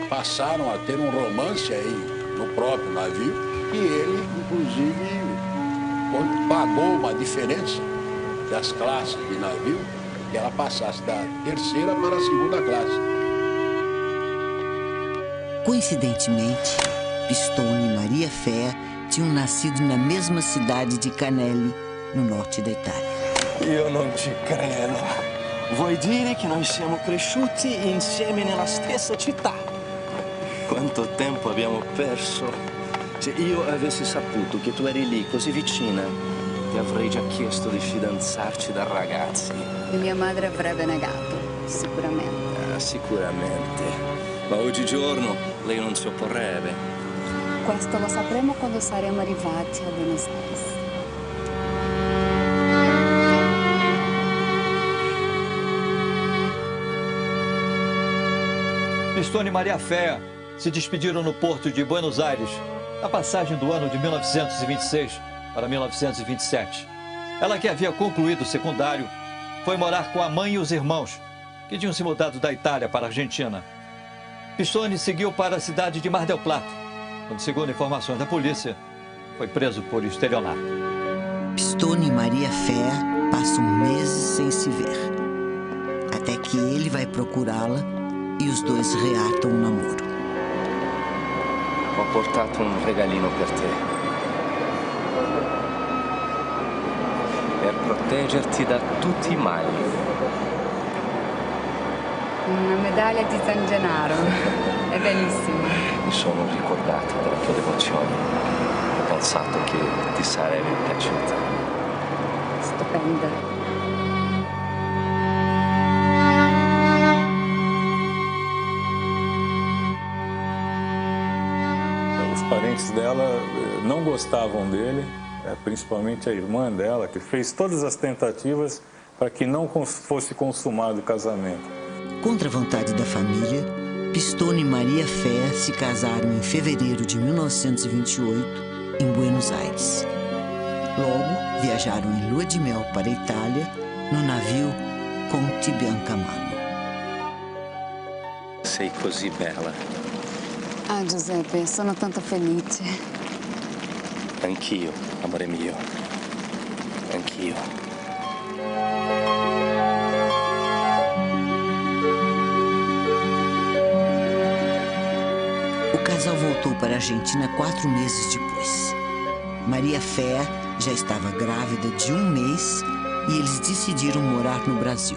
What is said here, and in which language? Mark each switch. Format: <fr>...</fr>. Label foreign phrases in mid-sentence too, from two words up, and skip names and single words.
<pt>Passaram a ter um romance aí no próprio navio, e ele, inclusive, pagou uma diferença das classes de navio, que ela passasse da 3ª para a 2ª classe. Coincidentemente, Pistone e Maria Fea tinham nascido na mesma cidade de Canelli, no norte da Itália.</pt> <it>Io non ci credo. Vuoi dire che noi siamo cresciuti insieme nella stessa città? Quanto tempo abbiamo perso. Se io avessi saputo che tu eri lì, così vicina, ti avrei già chiesto di fidanzarci da ragazzi. E mia madre avrebbe negato, sicuramente. Sicuramente. Ma oggigiorno lei non si opporrebbe. Questo lo sapremo quando saremo arrivati a Buenos Aires.</it> <pt>Pistone e Maria Fea se despediram no porto de Buenos Aires, na passagem do ano de 1926 para 1927. Ela, que havia concluído o secundário, foi morar com a mãe e os irmãos, que tinham se mudado da Itália para a Argentina. Pistone seguiu para a cidade de Mar del Plata, onde, segundo informações da polícia, foi preso por estelionato. Pistone e Maria Fea passam meses sem se ver, até que ele vai procurá-la e os dois reatam um namoro.</pt> <it>Ho portato un regalino per te. Per proteggerti da tutti i mali. Una medaglia di San Gennaro. È bellissima. Mi sono ricordato della tua devozione. Ho pensato che ti sarebbe piaciuta. Stupenda.</it> <pt>Os parentes dela não gostavam dele, principalmente a irmã dela, que fez todas as tentativas para que não fosse consumado o casamento. Contra a vontade da família, Pistone e Maria Fea se casaram em fevereiro de 1928, em Buenos Aires. Logo, viajaram em lua de mel para a Itália, no navio Conte Biancamano.</pt> <it>Sei così bella. Ah, Giuseppe, sono tanto felice. Anch'io, amore mio. Anch'io.</it> <pt>O casal voltou para a Argentina 4 meses depois. Maria Fea já estava grávida de 1 mês e eles decidiram morar no Brasil.</pt>